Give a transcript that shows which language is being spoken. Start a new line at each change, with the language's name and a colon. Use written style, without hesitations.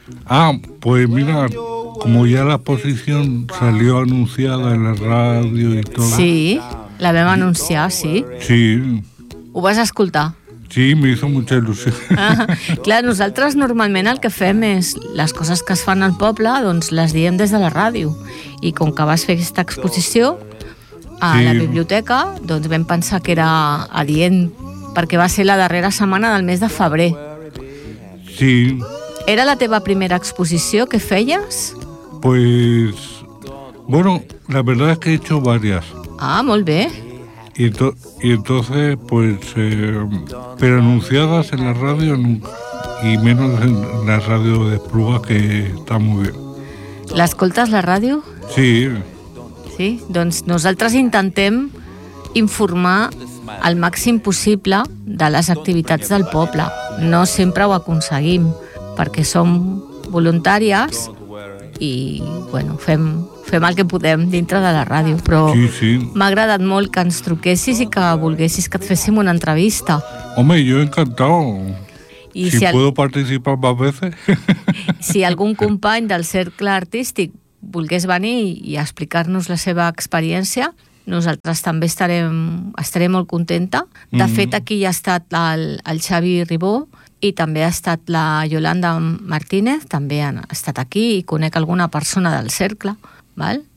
Spanish: Ah, pues mira, como ya la exposición salió anunciada en
Catalan: la ràdio i tot. Sí, la vam anunciar, sí. Sí. Ho vas escoltar?
Spanish: Sí, me hizo mucha ilusión.
Catalan: Clar, nosaltres normalment el que fem és les coses que es fan al poble, doncs les diem des de la ràdio. I com que vas fer aquesta exposició a sí, la biblioteca, doncs vam pensar que era adient, perquè va ser la darrera setmana del mes de febrer. Sí. ¿Era la teva primera exposició que feies?
Spanish: Pues, bueno, la verdad es que he hecho varias.
Catalan: Ah, molt bé.
Spanish: Y entonces, pues, pero anunciadas en la radio nunca, y menos en la radio de Espluga, que está muy bien.
Catalan: ¿L'escoltes la ràdio? Sí. Sí, doncs nosaltres intentem informar el màxim possible de les activitats del poble. No sempre ho aconseguim, perquè som voluntàries i bueno, fem el que podem dintre de la ràdio. Però sí, sí. M'ha agradat molt que ens truquessis i que volguessis que et féssim una entrevista. Home, jo encantado.
Spanish: I si puedo participar más veces.
Catalan: Si algun company del cercle artístic volgués venir i explicar-nos la seva experiència, nosaltres també estaré molt contenta. De fet, aquí hi ha estat el Xavi Ribó i també ha estat la Yolanda Martínez, també han estat aquí i conec alguna persona del cercle, val?